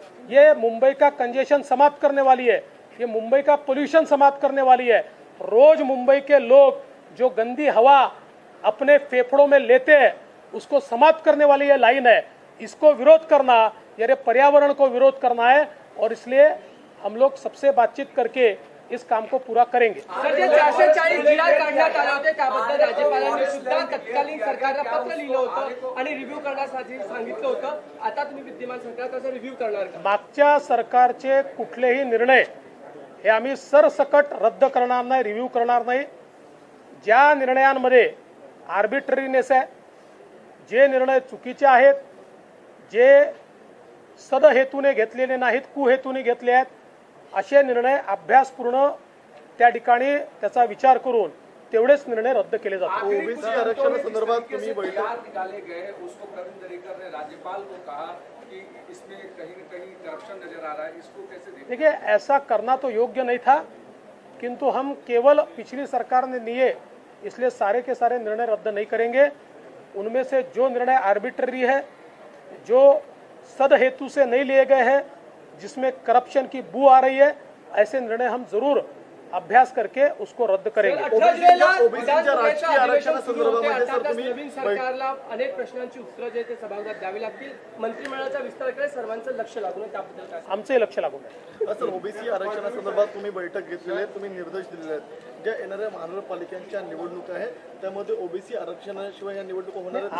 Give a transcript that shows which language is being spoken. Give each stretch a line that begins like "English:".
Hindi: ये मुंबई का कंजेशन समाप्त करने वाली है, ये मुंबई का पोल्यूशन समाप्त करने वाली है। रोज मुंबई के लोग जो गंदी हवा अपने फेफड़ों में लेते हैं उसको समाप्त करने वाली ये लाइन है। इसको विरोध करना यानी पर्यावरण को विरोध करना है और इसलिए हम लोग सबसे बातचीत करके इस काम को पूरा करेंगे।
Marathi: सर, जे 440 GR काढण्यात आले होते त्याबद्दल राज्यपालांनी सुद्धा तत्कालीन सरकारला पत्र लिहिलं होतं आणि रिव्ह्यू करण्यासाठी सांगितलं होतं। आता तुम्ही विद्यमान सरकार त्याचा रिव्ह्यू करणार का? मागच्या सरकारचे कुठलेही निर्णय हे आम्ही सरसकट रद्द करणार नाही, रिव्ह्यू करणार नाही। ज्या निर्णयांमध्ये आर्बिट्ररीनेस आहे, जे निर्णय चुकीचे आहेत, जे सदहेतूने घेतलेले नाहीत, कुहेतूने घेतले आहेत, असे निर्णय अभ्यासपूर्ण त्या ठिकाणी त्याचा विचार करून तेवढेच निर्णय रद्द केले जातात। ओबीसी आरक्षणासंदर्भात तुम्ही बैठक
Hindi: निकाले गए, उसको प्रवीण दरेकर ने राज्यपाल को कहा कि इसमें कहीं न कहीं करप्शन नजर आ रहा है, इसको कैसे देखते? देखिए, ऐसा करना तो योग्य नहीं था, किंतु हम केवल पिछली सरकार ने लिए इसलिए सारे के सारे निर्णय रद्द नहीं करेंगे। उनमें से जो निर्णय आर्बिट्ररी है, जो सद हेतु से नहीं लिए गए हैं, जिसमें करप्शन की बू आ रही है, ऐसे निर्णय हम जरूर अभ्यास करके उसको रद्द करेंगे।
Marathi: 18 जुलैला ओबीसीच्या राजकीय आरक्षणासंदर्भामध्ये सर तुम्ही नवीन सरकारला अनेक प्रश्नांची उत्तरं जे ते सभागृहात द्यावी लागतील। मंत्रिमंडळाच्या विस्ताराकडे सर्वांचं लक्ष लागून आहे, त्याबद्दल काय? आमचंही लक्ष लागून आहे। सर, ओबीसी आरक्षणासंदर्भात तुम्ही बैठक घेतलेली आहे, तुम्ही निर्देश दिलेले आहेत। ज्या येणाऱ्या महानगरपालिकांच्या निवडणुका आहेत त्यामध्ये ओबीसी आरक्षणाशिवाय या निवडणुका होणार आहेत।